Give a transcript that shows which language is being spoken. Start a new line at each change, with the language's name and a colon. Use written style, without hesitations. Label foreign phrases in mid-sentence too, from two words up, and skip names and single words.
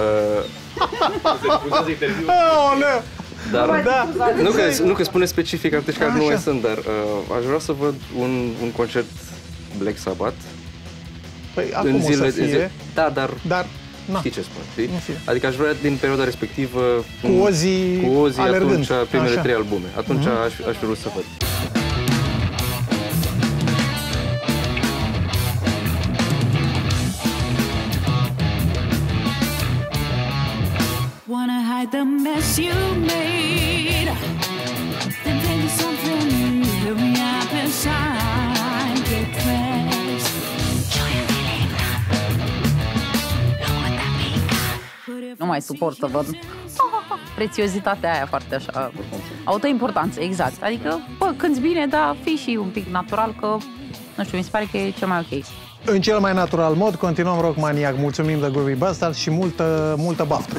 Romanian: Nu că spune specific artiști care nu mai sunt, dar aș vrea să văd un concert Black Sabbath. Păi acum o să fie. Da, dar știi ce spun, știi? Adică aș vrea din perioada respectivă cu Ozzy atunci, primele 3 albume. Atunci aș vrea să văd.
English: Wanna hide the mess you made, then tell you something new. Hurry up and shine, get dressed.
Romanian: nu mai suport să văd prețiozitatea aia foarte așa, autoimportanță, exact. Adică, bă, cânti bine, dar fii și un pic natural, că, nu știu, mi se pare că e cel mai ok. În cel mai natural mod, continuăm Rock Maniac. Mulțumim de Groovy Bastard și multă baftă.